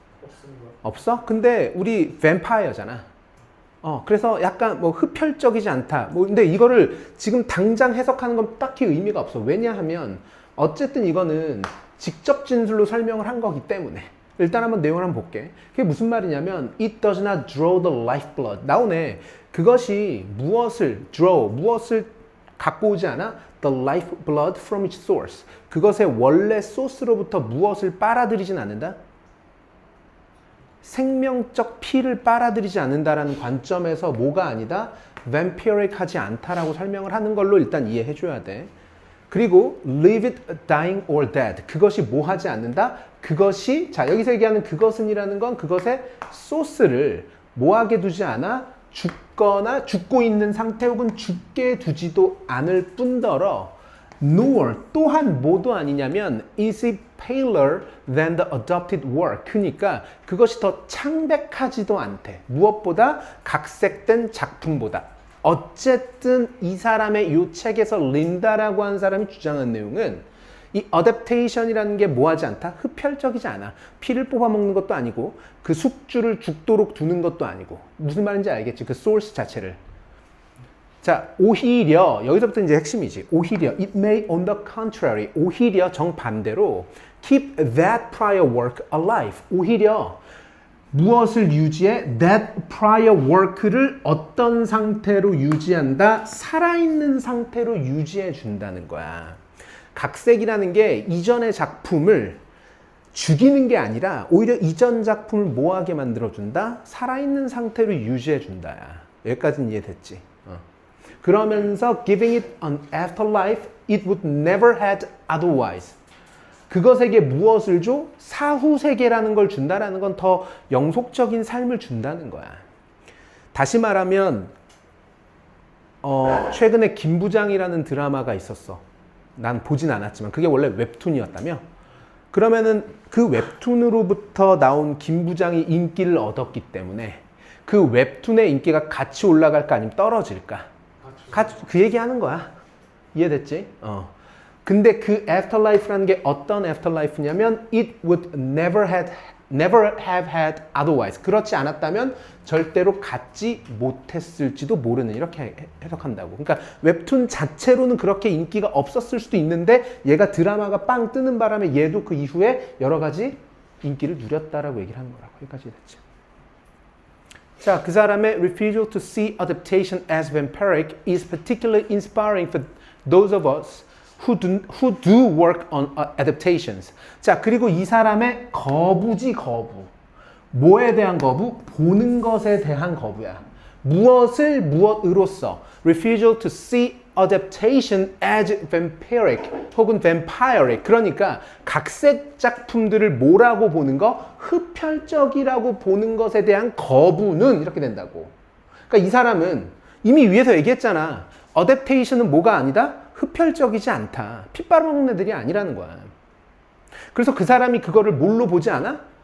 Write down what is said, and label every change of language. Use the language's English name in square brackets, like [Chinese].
[Korean] 없습니다. 없어? 근데 우리 뱀파이어잖아. 그래서 약간 뭐 흡혈적이지 않다. 뭐 근데 이거를 지금 당장 해석하는 건 딱히 의미가 없어. 왜냐하면 어쨌든 이거는 직접 진술로 설명을 한 거기 때문에. 일단 한번 내용을 한번 볼게. 그게 무슨 말이냐면 [English] it does not draw the lifeblood. [Korean] 나오네. 그것이 무엇을 갖고 오지 않아? [English] The lifeblood from its source. [Korean] 그것의 원래 소스로부터 무엇을 빨아들이진 않는다? 생명적 피를 빨아들이지 않는다라는 관점에서 뭐가 아니다? vampiric하지 않다라고 설명을 하는 걸로 일단 이해해 줘야 돼. 그리고 [English] live it dying or dead. [Korean] 그것이 뭐 하지 않는다? 그것이 자 여기서 얘기하는 그것은이라는 건 그것의 소스를 뭐 하게 두지 않아? 죽거나 죽고 있는 상태 혹은 죽게 두지도 않을 뿐더러 nor 또한 뭐도 아니냐면 [English] is it paler than the adopted work. [Korean] 그러니까 그것이 더 창백하지도 않대. 무엇보다 각색된 작품보다. 어쨌든 이 사람의 이 책에서 린다라고 하는 사람이 주장한 내용은 이 adaptation이라는 게 뭐하지 않다? 흡혈적이지 않아. 피를 뽑아먹는 것도 아니고 그 숙주를 죽도록 두는 것도 아니고 무슨 말인지 알겠지? 그 source 자체를. 자, 오히려 여기서부터 이제 핵심이지. 오히려 [English] it may on the contrary. [Korean] 오히려 정반대로 [English] keep that prior work alive. [Korean] 오히려 무엇을 유지해? [English] That prior work [Korean] 를 어떤 상태로 유지한다? 살아있는 상태로 유지해 준다는 거야. 각색이라는 게 이전의 작품을 죽이는 게 아니라 오히려 이전 작품을 뭐하게 만들어준다? 살아있는 상태로 유지해준다. 여기까지는 이해됐지? 그러면서 [English] giving it an afterlife it would never had otherwise. [Korean] 그것에게 무엇을 줘? 사후 세계라는 걸 준다라는 건 더 영속적인 삶을 준다는 거야. 다시 말하면 최근에 김부장이라는 드라마가 있었어. 난 보진 않았지만 그게 원래 웹툰이었다며? 그러면은 그 웹툰으로부터 나온 김부장이 인기를 얻었기 때문에 그 웹툰의 인기가 같이 올라갈까 아니면 떨어질까? 그 얘기하는 거야. 이해됐지? 근데 그 afterlife라는 게 어떤 afterlife냐면 [English] it would never have had otherwise. [Korean] 그렇지 않았다면 절대로 갖지 못했을지도 모르는 이렇게 해석한다고. 그러니까 웹툰 자체로는 그렇게 인기가 없었을 수도 있는데 얘가 드라마가 빵 뜨는 바람에 얘도 그 이후에 여러 가지 인기를 누렸다라고 얘기를 하는 거라고. 여기까지 됐지. 자, [English] 그 사람의 refusal to see adaptation as vampiric is particularly inspiring for those of us who do work on adaptations. [Korean] 자, 그리고 이 사람의 거부지, 거부. 뭐에 대한 거부? 보는 것에 대한 거부야. 무엇을 무엇으로써 [English] refusal to see adaptation as vampiric [Korean] 혹은 [English] vampiric. [Korean] 그러니까 각색 작품들을 뭐라고 보는 거? 흡혈적이라고 보는 것에 대한 거부는 이렇게 된다고. 그러니까 이 사람은 이미 위에서 얘기했잖아. adaptation은 뭐가 아니다? 흡혈적이지 않다. 피 빨아먹는 애들이 아니라는 거야. 그래서 그 사람이 그거를 뭘로 보지 않아?